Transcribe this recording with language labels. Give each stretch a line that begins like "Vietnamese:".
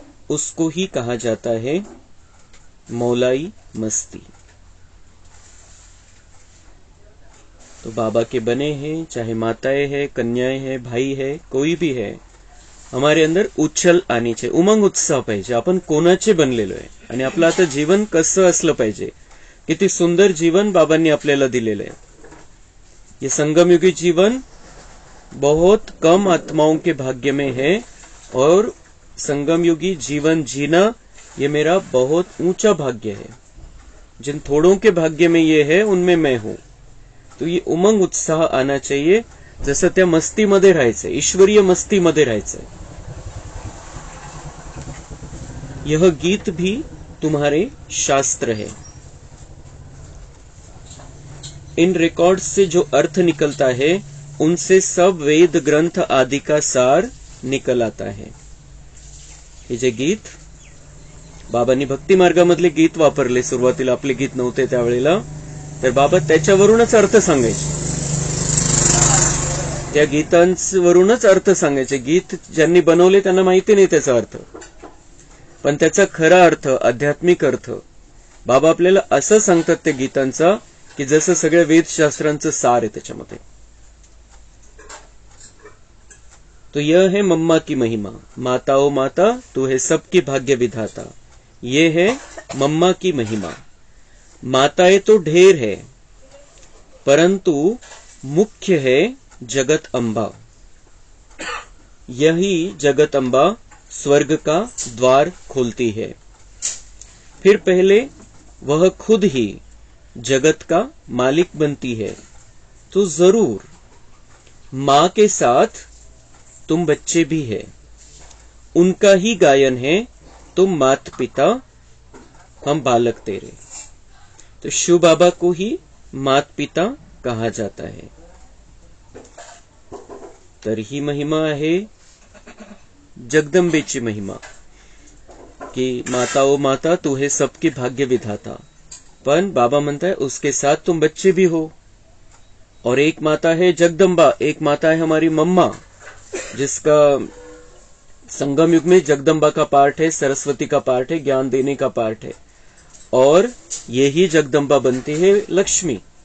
Hindi: उसको ही कहा जाता है मौलाई मस्ती। तो बाबा के बने हैं, चाहे माताएं हैं, कन्याएं हैं, भाई है, कोई भी है, हमारे अंदर उछल आनी चाहिए, उमंग उत्साह पाहिजे।
Marathi: आपण कोणाचे बनलेलो आहे आणि आपलं आता जीवन कसं असलं पाहिजे, किती सुंदर जीवन बाबांनी आपल्याला दिलेलं आहे।
Hindi: ये संगमयुगी जीवन बहुत कम आत्माओं के भाग्य में है और संगमयुगी जीवन जीना ये मेरा बहुत ऊंचा भाग्य है। जिन थोड़ों के भाग्य में ये है उनमें मैं हूं। तो ये उमंग उत्साह आना चाहिए,
Marathi: जसं त्या मस्तीमध्ये राहायचंय, ईश्वरीय मस्तीमध्ये राहायचंय।
Hindi: यह गीत भी तुम्हारे शास्त्र है। इन रिकॉर्ड से जो अर्थ निकलता है उनसे सब वेद ग्रंथ आदि का सार निकल आता है।
Marathi: हे जे गीत बाबांनी भक्ती मार्गामधले गीत वापरले, सुरुवातीला आपले गीत नव्हते त्यावेळेला, तर बाबा त्याच्यावरूनच अर्थ सांगायचे। त्या गीतांवरूनच अर्थ सांगायचे। गीत ज्यांनी बनवले त्यांना माहिती नाही त्याचा अर्थ, पण त्याचा खरा अर्थ, आध्यात्मिक अर्थ बाबा आपल्याला असं सांगतात त्या गीतांचा, की जसं सगळ्या वेदशास्त्रांचं सार आहे त्याच्यामध्ये।
Hindi: तो यह है मम्मा की महिमा। माता ओ माता, तू है सबकी भाग्य विधाता। ये है मम्मा की महिमा। माताएं तो ढेर है, परंतु मुख्य है जगत अम्बा। यही जगत अम्बा स्वर्ग का द्वार खोलती है। फिर पहले वह खुद ही जगत का मालिक बनती है। तो जरूर मां के साथ तुम बच्चे भी है। उनका ही गायन है, तुम मात पिता हम बालक तेरे। तो शिव बाबा को ही मात पिता कहा जाता है।
Marathi: तर ही महिमा आहे जगदंबेची महिमा, कि
Hindi: माता ओ माता, तू है सबकी भाग्य विधाता। पण बाबा म्हणता है उसके साथ तुम बच्चे भी हो। और एक माता है जगदम्बा, एक माता है हमारी मम्मा, जिसका संगम युग में जगदम्बा का पार्ट है, सरस्वती का पार्ट है, ज्ञान देने का पार्ट है, और यही जगदम्बा बनती है लक्ष्मी।